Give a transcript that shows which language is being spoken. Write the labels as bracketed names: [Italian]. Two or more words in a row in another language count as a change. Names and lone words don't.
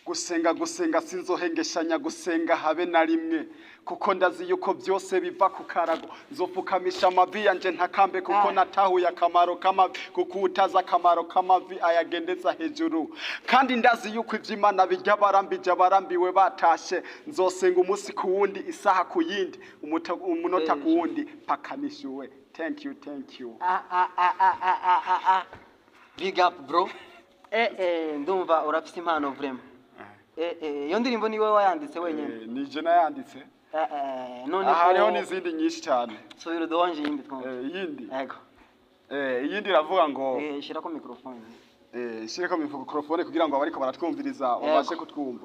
[Rundi] gusenga sinzohengeshanya gusenga habe na rimwe kuko ndazi yuko byose biva ku karago nzopfukamisha amavi yanje ntakambe kuko natahuye akamaro k'amavi kuko utazi akamaro k'amavi ayagendeza hejuru kandi ndazi yuko ivy'Imana bijya barambije abarambiwe batashe nzosenga umunsi ku wundi isaha ku yindi umunota ku wundi pakanishuwe. [English] Thank you. Big up bro. [Rundi] Ndumva urafite impano vraiment. Iyo ndirimbo ni wowe wayanditse wenyine? Nije nayanditse. None hariho n'izindi nyinshi cyane. Subira udonje yindi twumva. Yindi. Yego. Iyindi iravuga ngo shirako microphone. Shirako microphone kugira ngo abariko baratwumviriza babashe kutwumva.